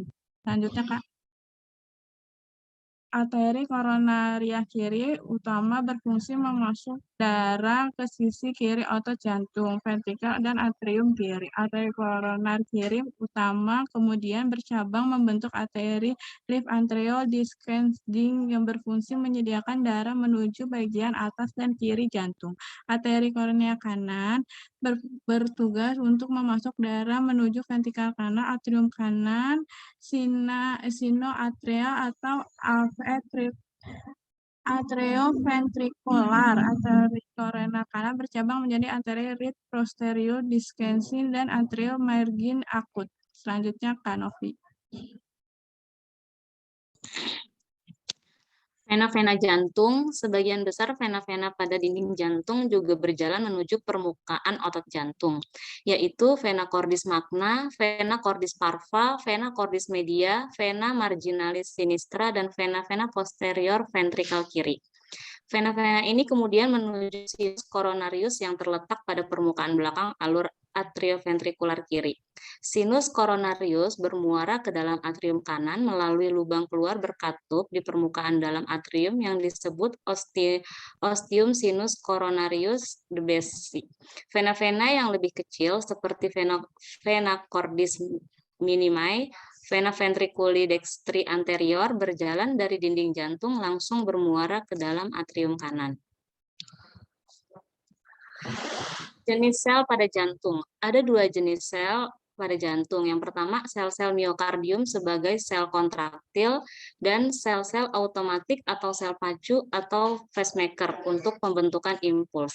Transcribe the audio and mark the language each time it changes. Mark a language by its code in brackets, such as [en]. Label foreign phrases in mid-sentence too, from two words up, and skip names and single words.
[id] Selanjutnya, Kak. Arteri koronaria kiri utama berfungsi memasuk darah ke sisi kiri otot jantung, ventrikel, dan atrium kiri. Arteri koroner kiri utama kemudian bercabang membentuk arteri [en] left atrial descending [id] yang berfungsi menyediakan darah menuju bagian atas dan kiri jantung. Arteri koronaria kanan bertugas untuk memasuk darah menuju ventrikel kanan, atrium kanan, sinoatrial atau atrioventrikular. Arteri koroner kanan bercabang menjadi arteri [en] right posterior descending [id] dan arteri margin akut. Selanjutnya, Kak Novi. Vena-vena jantung, sebagian besar vena-vena pada dinding jantung juga berjalan menuju permukaan otot jantung, yaitu [la] vena cordis magna, vena cordis parva, vena cordis media, vena marginalis sinistra, [id] dan vena-vena posterior ventrikel kiri. Vena-vena ini kemudian menuju [la] sinus coronarius [id] yang terletak pada permukaan belakang alur atrioventrikular kiri. Sinus coronarius bermuara ke dalam atrium kanan melalui lubang keluar berkatup di permukaan dalam atrium yang disebut [la] ostium sinus coronarius [en] the base. [id] Vena-vena yang lebih kecil seperti [la] vena cordis minimi, vena ventriculi dextri anterior [id] berjalan dari dinding jantung langsung bermuara ke dalam atrium kanan. Jenis sel pada jantung. Ada dua jenis sel pada jantung. Yang pertama, sel-sel miokardium sebagai sel kontraktil dan sel-sel automatik atau sel pacu atau pacemaker untuk pembentukan impuls.